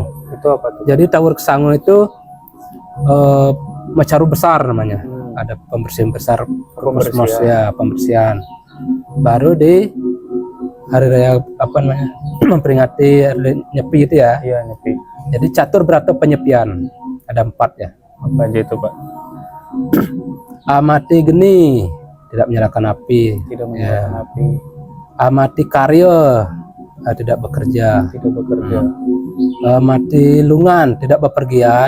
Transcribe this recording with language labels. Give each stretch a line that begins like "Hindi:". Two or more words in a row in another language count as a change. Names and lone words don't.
Indonesian: Itu apa tuh? Jadi tawur kesango itu macaru besar namanya. Ada pembersihan besar, kosmos ya, pembersihan. Baru di hari raya apa namanya, memperingati hari Nyepi itu ya. Iya, Nyepi. Jadi catur berata penyepian, ada 4 ya. Apa aja itu Pak? Amati geni, tidak menyalakan api. Tidak menyalakan api, Amati karya, tidak bekerja. tidak bekerja. Amati lungan, tidak bepergian.